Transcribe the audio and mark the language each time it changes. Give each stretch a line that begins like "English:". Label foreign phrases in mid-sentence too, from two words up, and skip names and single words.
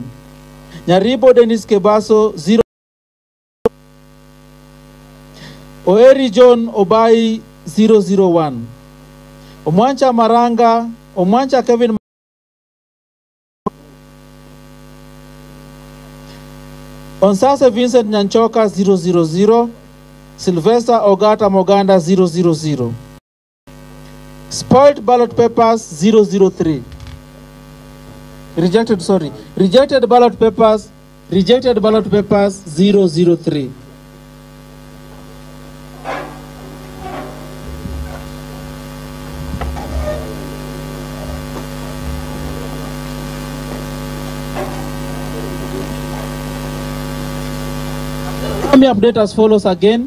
English: Nyaribo Dennis Kebaso 0. Oeri John Obai 001. Omwancha Maranga, Omwancha Kevin Onsase Vincent Nyanchoka 000. Sylvester Ogata Moganda 000. Spoiled ballot papers 003. Rejected ballot papers 003. Let me update as follows again.